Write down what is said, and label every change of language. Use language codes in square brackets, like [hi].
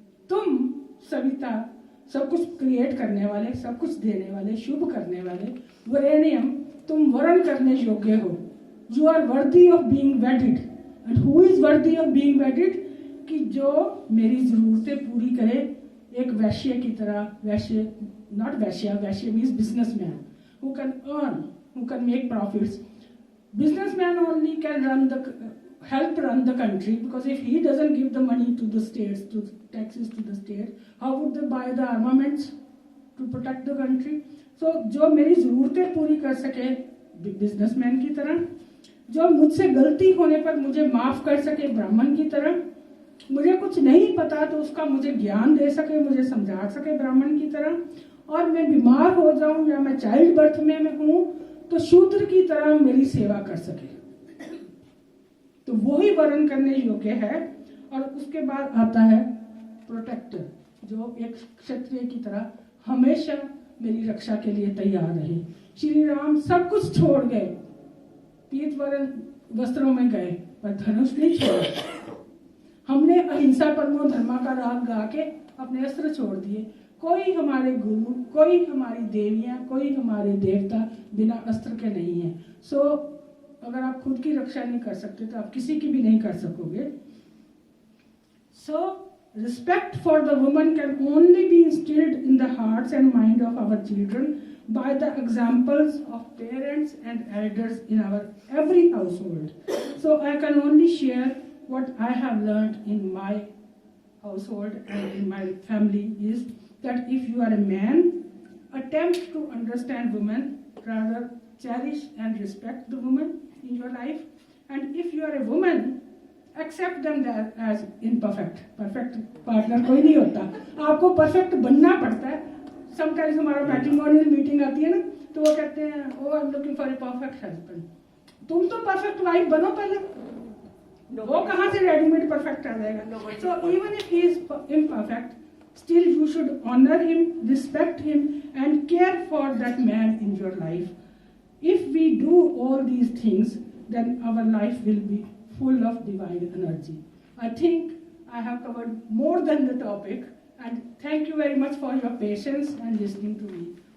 [hi] तुम सविता, सब कुछ क्रिएट करने वाले, सब कुछ देने वाले, शुभ करने वाले, वरेण्यम, तुम वरण करने योग्य हो. [en] You are worthy of being wedded. And who is worthy of being wedded? [hi] कि जो मेरी जरूरतें पूरी करे, एक वैश्य की तरह. [en] Vaishya, not Vaishya, Vaishya means businessman who can earn, who can make profits. Businessman only can help run the country, because if he doesn't give the money to the states, to taxes to the state, how would they buy the armaments to protect the country? [hi] So जो मेरी जरूरतें पूरी कर सके businessman की तरह, जो मुझसे गलती होने पर मुझे माफ कर सके ब्राह्मण की तरह, मुझे कुछ नहीं पता तो उसका मुझे ज्ञान दे सके, मुझे समझा सके ब्राह्मण की तरह, और मैं बीमार हो जाऊं या मैं चाइल्ड बर्थ में हूं तो शूद्र की तरह मेरी सेवा कर सके. तो वो ही वर्ण करने योग्य है. और उसके बाद आता है प्रोटेक्टर, जो एक क्षत्रिय की तरह हमेशा मेरी रक्षा के लिए तैयार रहे. श्री राम सब कुछ छोड़ गए, पीत वर्ण वस्त्रों में गए, पर धनुष नहीं छोड़ा. हमने अहिंसा परमो धर्मा का राग गा के अपने अस्त्र छोड़ दिए. कोई हमारे गुरु, कोई हमारी देवियां, कोई हमारे देवता बिना अस्त्र के नहीं है. सो अगर आप खुद की रक्षा नहीं कर सकते तो आप किसी की भी नहीं कर सकोगे. [en] So respect for the woman can only be instilled in the hearts and mind of our children by the examples of parents and elders in our every household. So I can only share what I have learned in my household and in my family is that if you are a man, attempt to understand women, rather cherish and respect the woman in your life. And if you are a woman, accept them as imperfect. Perfect partner [hi] कोई नहीं होता, आपको [en] perfect [hi] बनना पड़ता है. [en] Sometimes [hi] हमारा [en] matrimonial meeting [hi] आती है ना, तो वो कहते हैं, [en] oh I'm looking for a perfect husband. [hi] तुम तो [en] perfect wife [hi] बनो पहले. वो कहाँ से [en] ready-made perfect [hi] आ जाएगा? [en] So even if he is imperfect, still you should honor him, respect him, and care for that man in your life. If we do all these things, then our life will be full of divine energy. I think I have covered more than the topic, and thank you very much for your patience and listening to me.